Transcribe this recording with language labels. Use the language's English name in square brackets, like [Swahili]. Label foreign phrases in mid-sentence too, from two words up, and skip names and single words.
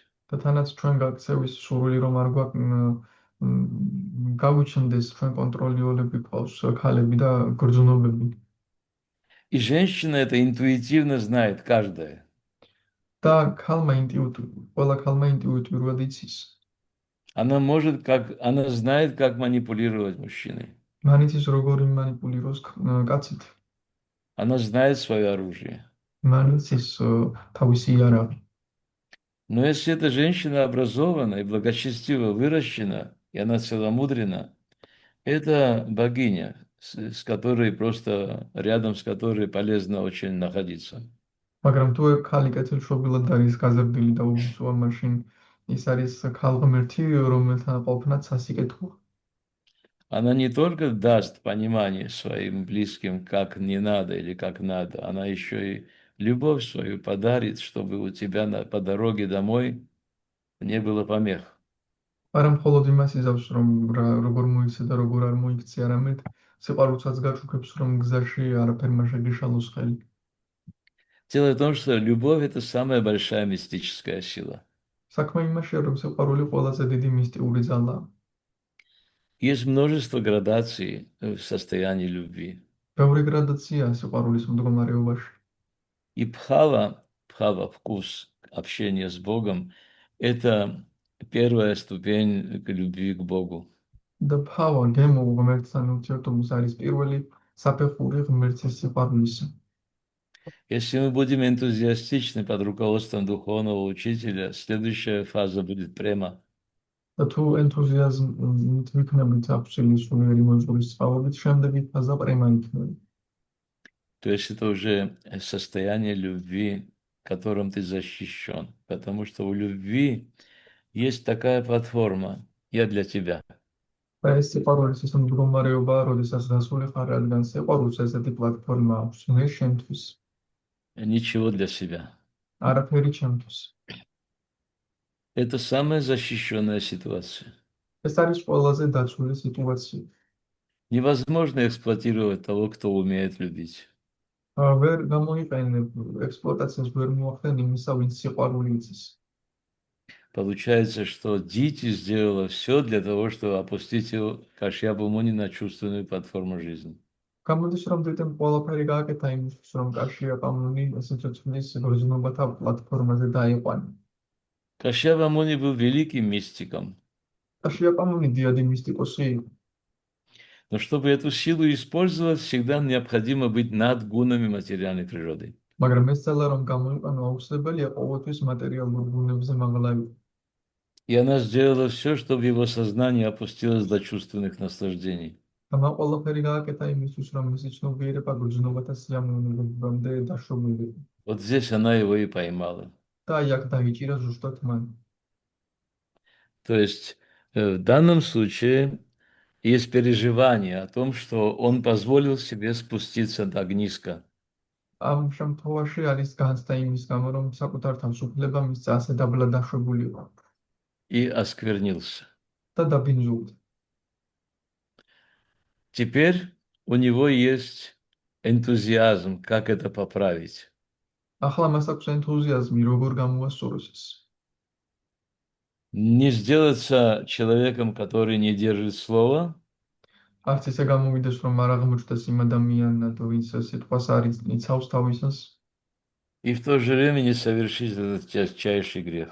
[Georgian] და თანაც ჩვენ გაქცევის სურვილი რომ არ გავიჩნდეს ჩვენ კონტროლიორები ყავს ქალები და გრძნობები. [Russian] И женщина это интуитивно знает, каждая. [Georgian] და ყველა ქალმა ინტუიტიურად იცის. [Russian] Она знает, как манипулировать мужчиной. [Georgian] მან იცის როგორ იმანიპულიროს კაცით. [Russian] Она знает свое оружие. [Georgian] მან იცის თავისი იარაღი. [Russian] Но если эта женщина образована и благочестиво выращена, и она целомудрена, это богиня, рядом с которой полезно очень находиться. [Georgian] მაგრამ თუ ქალი კეთილშობილად არის გაზრდილი და უბრძვა, მაშინ ის არის ქალღმერთი, რომელთან ყოფნაც სასიკეთოა. [Russian] Она не только даст понимание своим близким, как не надо или как надо, она еще и любовь свою подарит, чтобы у тебя по дороге домой не было помех. [Georgian] არა მხოლოდ იმას იზავს, რომ როგორ მოიქცე და როგორ არ მოიქცე, არამედ სიყვარულსაც გაჩუქებს, რომ გზაში არაფერმა შეგეშალოს ხელი. [Russian] Дело в том, что любовь – это самая большая мистическая сила. [Georgian] საქმე იმაშია, რომ სიყვარული ყველაზე დიდი მისტიური ძალაა. [Russian] Есть множество градаций в состоянии любви. [Georgian] ბევრი გრადაციაა сиყვარულის მდგომარეობაში. [Russian] И бхава, вкус общения с Богом – это первая ступень к любви к Богу. [Georgian] და ბჰავა, გემო, ღმერთთან ურთიერთობის არის პირველი საფეხური ღმერთის სიყვარულისა. [Russian] Если мы будем энтузиастичны под руководством духовного учителя, следующая фаза будет према. [Georgian] და თუ ენთუზიაზმით ვიქნებით აფსილი სულიერი მოძღვრის წყალობით, შემდეგი ფაზა პრემა იქნება. [Russian] То есть это уже состояние любви, которым ты защищен. Потому что у любви есть такая платформа «Я для тебя». [Georgian] და ეს სიყვარულის ის მდგომარეობაა, როდესაც დასული ხარ, რადგან სიყვარულს ესეთი პლატფორმა აქვს, მე შემთვის, [Russian] Ничего для себя. [Georgian] არაფერი ჩემთვის. [Russian] Это самая защищенная ситуация. [Georgian] ეს არის ყველაზე დაცული სიტუაცია. [Russian] Невозможно эксплуатировать того, кто умеет любить. [Georgian] ვერ გამოიყენებ ექსპლუატაციას ვერ მოახდენ იმისა, ვინც სიყვარული იცის. [Russian] Получается, что Дити сделала все для того, чтобы опустить его Кашьяпу Муни на чувственную платформу жизни. [Georgian] გამოდის რომ დედამ ყველაფერი გააკეთა იმისთვის, რომ კაშიაპა მუნი სიცოცხლის გრძნობათა პლატფორმაზე დაიყვანა. [Russian] Кашьяпа Муни был великим мистиком. [Georgian] კაშიაპა მუნი დიადი მისტიკოსი იყო. [Russian] Но чтобы эту силу использовать, всегда необходимо быть над гунами материальной природы. [Georgian] მაგრამ ეს ძალა რომ გამოიყენო, აუცილებელია ყოველთვის მატერიალურ ბუნებზე მაღლა იყო. [Russian] И она сделала все, чтобы его сознание опустилось до чувственных наслаждений. [Georgian] და მან ყველაფერი გააკეთა იმისთვის, რომ მისი ცნობიერება გრძნობათა სიამოვნებამდე დაშვებულიყო. [Russian] Вот здесь она его и поймала. [Georgian] და აი აქ დაიჭირა ზუსტად მან. [Russian] То есть в данном случае есть переживание о том, что он позволил себе спуститься так низко. [Georgian] ამ შემთხვევაში არის განცდა იმის გამო, რომ საკუთარ თავს უფლება მისცა ასე დაბლა დაშვებულიყო [Russian] И осквернился. [Georgian] და დაბინძურდა. [Russian] Теперь у него есть энтузиазм, как это поправить. [Georgian] ახლა მას აქვს ენთუზიაზმი, როგორ გამოასწოროს ეს. [Russian] Не сделаться человеком, который не держит слова, [Georgian] არც ისე გამოვიდეს, რომ არ აღმოჩნდეს იმ ადამიანად, ვინც სიტყვას არ იცავს თავისას [Russian] и в то же время не совершить этот тяжчайший грех.